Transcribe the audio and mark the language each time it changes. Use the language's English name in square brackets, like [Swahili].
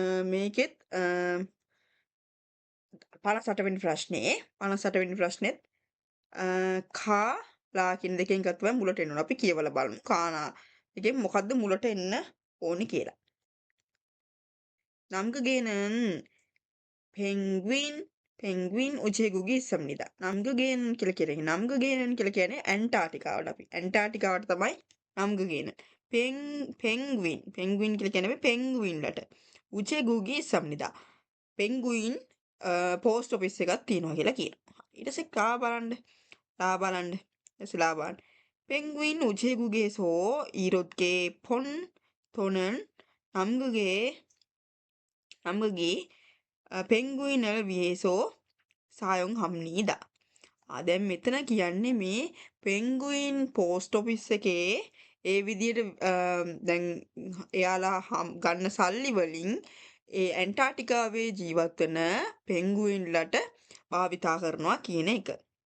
[Sinhala] මේකෙත් 58 වෙනි ප්‍රශ්නේ 58 වෙනි ප්‍රශ්නෙත් කා ලා කියන දෙකෙන් එකක් තමයි මුලට එන්න ඕන. අපි කියවලා බලමු. කානා එකෙන් මොකද්ද මුලට එන්න ඕනි කියලා. [Korean] 남극에는 펭귄 우체국이 있습니다. [Sinhala] 남극에는 කියලා කියන්නේ 남극에는 කියලා කියන්නේ ඇන්ටාටිකාවට අපි. ඇන්ටාටිකාවට තමයි 남극에는. 펭귄 කියලා කියන්නේ අපි පෙන්ගුයින්ලට. [Korean] 우체국이 있습니다. [Sinhala] පෙන්ගුයින් පෝස්ට් ඔෆිස් එකක් තියෙනවා කියලා කියනවා. ඊට පස්සේ ලා බලන්න. ලා බලන්න. [Korean] 펭귄 우체국에서 이렇게 폰 돈은 남극이 펭귄을 위해서 사용합니다. [Sinhala] දැන් මෙතන කියන්නේ මේ පෙන්ගුයින් පෝස්ට් ඔෆිස් එකේ ඒ විදියට දැන් එයාලා ගන්න සල්ලි වලින් ඒ ඇන්ටාර්ටිකාවේ ජීවත් වෙන පෙන්ගුයින්ලට භාවිතා කරනවා කියන එක.